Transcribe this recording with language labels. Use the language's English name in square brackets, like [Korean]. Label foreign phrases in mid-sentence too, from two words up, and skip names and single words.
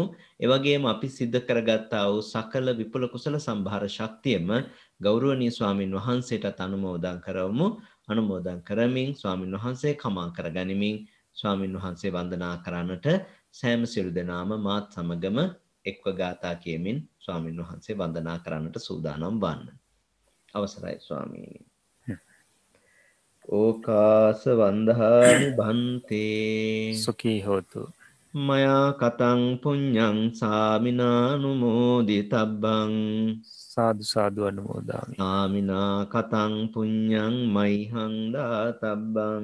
[Sinhala] ඒ වගේම අපි සිද්ධ කරගත්තා වූ සකල විපුල කුසල සම්භාර ශක්තියම ගෞරවනීය ස්වාමින් වහන්සේටත් අනුමෝදන් කරවමු. අනුමෝදන් කරමින් ස්වාමින් වහන්සේ කමා කරගනිමින් ස්වාමින් වහන්සේ වන්දනා කරන්නට සෑම සියලු දෙනාම මාත් සමගම එක්ව ගාථා කියමින් ස්වාමින් වහන්සේ වන්දනා කරන්නට සූදානම් වන්න. අවසරයි ස්වාමීනි. [Pali] ඕකාස වන්දහාමි බන්තේ සුඛී හෝතු. මයා කතං පුඤ්ඤං සාමිනානුමෝදිතබ්බං සාදු සාදු අනුමෝදාමි. සාමිනා කතං පුඤ්ඤං මයිහං දාතබ්බං